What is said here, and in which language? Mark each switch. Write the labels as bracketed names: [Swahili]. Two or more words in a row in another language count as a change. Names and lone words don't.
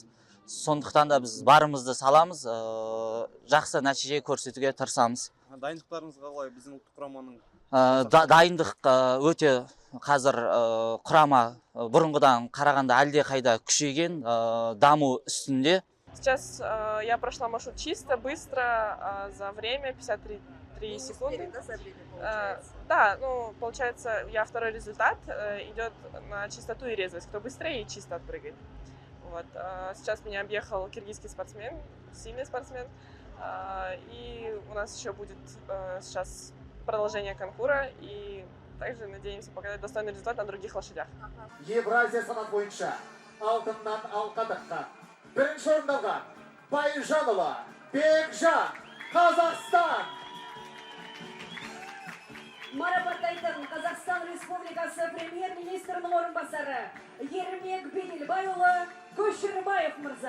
[Kazakh] Сондықтан да біз барымызды саламыз, жақсы нәтиже көрсетуге тырысамыз. Дайындықтарыңыз қалай біздің ұлттық құраманың? Дайындық өте қазір құрама бұрынғыдан қарағанда әлде қайда күшейген, даму үстінде. [Russian] Сейчас я прошла маршрут чисто, быстро, за время 53 секунды. Да, ну, получается, я второй результат, идет на чистоту и резвость. Кто быстрее и чисто отпрыгает. Вот. Сейчас меня объехал киргизский спортсмен, сильный спортсмен. И у нас еще будет сейчас продолжение конкура. И также надеемся показать достойный результат на других лошадях. [Kazakh] Евразия санат бойынша алтыннан алқадыққа бірінші орындалған Байжанова Бекжан, Қазақстан. Марапаттайтын Қазақстан Республикасы премьер-министрінің орынбасары Ермек Беделбайұлы Көшербаев мырза.